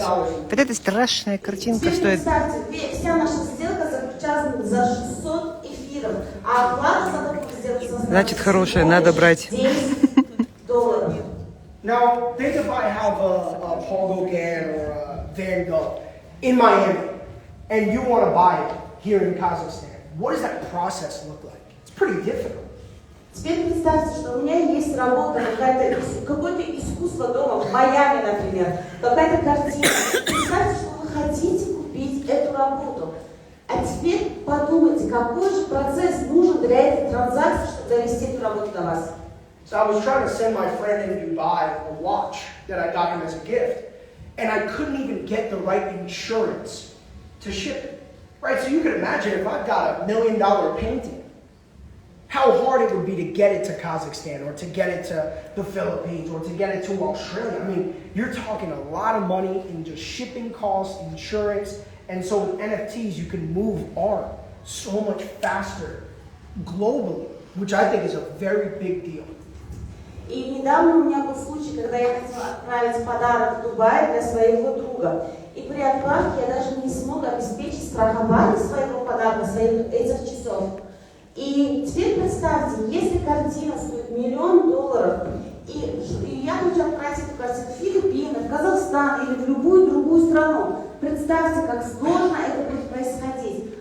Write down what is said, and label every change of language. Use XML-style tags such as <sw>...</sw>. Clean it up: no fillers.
<ru>Вот эта страшная картинка Теперь стоит. представьте, вся наша сделка заключалась за 600 эфиров, а оплата за такую сделку составила Значит, хорошая, надо брать. $10.</ru> <en>Now, think if I have a Paul Gauguin or a Van Gogh in Miami, and you want to buy it here in Kazakhstan. What does that process look like? It's pretty difficult.</en> <ru>Теперь представьте, что у меня есть работа, какое-то искусство дома, в Майами, например, какая-то картина. Представьте, что вы хотите купить эту работу. А теперь подумайте, какой же процесс нужен для этой транзакции, чтобы довести эту работу до вас.</ru> <en>So I was trying to send my friend in Dubai a watch that I got him as a gift, and I couldn't even get the right insurance to ship it. Right, so you can imagine if I've got $1 million painting, how hard it would be to get it to Kazakhstan or to get it to the Philippines or to get it to Australia. I mean, you're talking a lot of money in just shipping costs, insurance, and so with NFTs you can move art so much faster globally, which I think is a very big deal.</en> <ru>И недавно у меня был случай, когда я хотела отправить подарок в Дубай для своего друга. И при отправке я даже не смог обеспечить страхование своего подарка, своих этих часов. И теперь представьте, если картина стоит $1 миллион, и я хочу отправить эту картину в Филиппины, в Казахстан или в любую другую страну, представьте, как сложно это будет происходить.</ru>